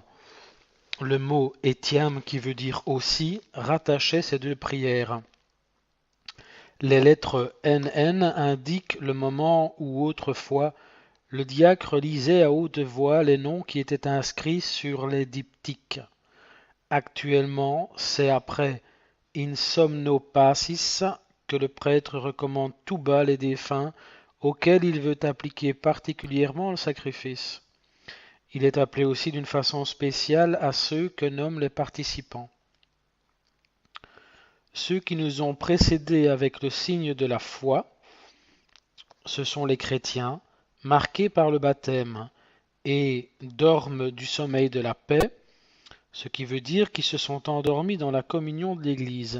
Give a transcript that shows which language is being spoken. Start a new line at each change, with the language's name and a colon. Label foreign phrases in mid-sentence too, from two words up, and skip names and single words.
French: Le mot etiam, qui veut dire aussi, rattachait ces deux prières. Les lettres NN indiquent le moment où autrefois le diacre lisait à haute voix les noms qui étaient inscrits sur les diptyques. Actuellement, c'est après
Latin: In somno passis
French: que le prêtre recommande tout bas les défunts auxquels il veut appliquer particulièrement le sacrifice. Il est appelé aussi d'une façon spéciale à ceux que nomment les participants. Ceux qui nous ont précédés avec le signe de la foi, ce sont les chrétiens, marqués par le baptême, et dorment du sommeil de la paix, ce qui veut dire qu'ils se sont endormis dans la communion de l'Église.